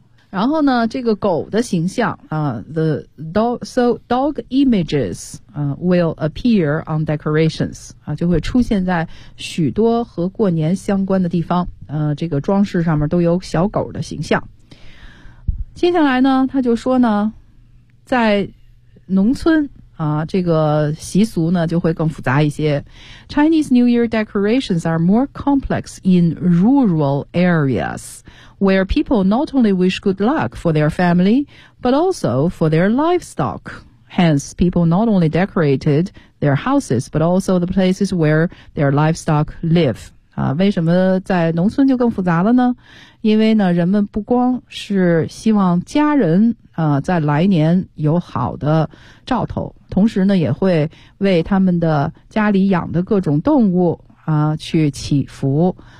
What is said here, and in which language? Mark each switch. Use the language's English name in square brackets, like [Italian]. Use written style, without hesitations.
[Chinese] 然后呢这个狗的形象 [English] the dog images will appear on decorations [Chinese] 就会出现在许多和过年相关的地方这个装饰上面都有小狗的形象。接下来呢他就说呢在农村这个习俗呢就会更复杂一些。 [English] Chinese New Year decorations are more complex in rural areas, where people not only wish good luck for their family, but also for their livestock. Hence, people not only decorated their houses, but also the places where their livestock live. [Chinese] 为什么在农村就更复杂了呢？因为呢，人们不光是希望家人在来年有好的兆头，同时呢也会为他们的家里养的各种动物去祈福。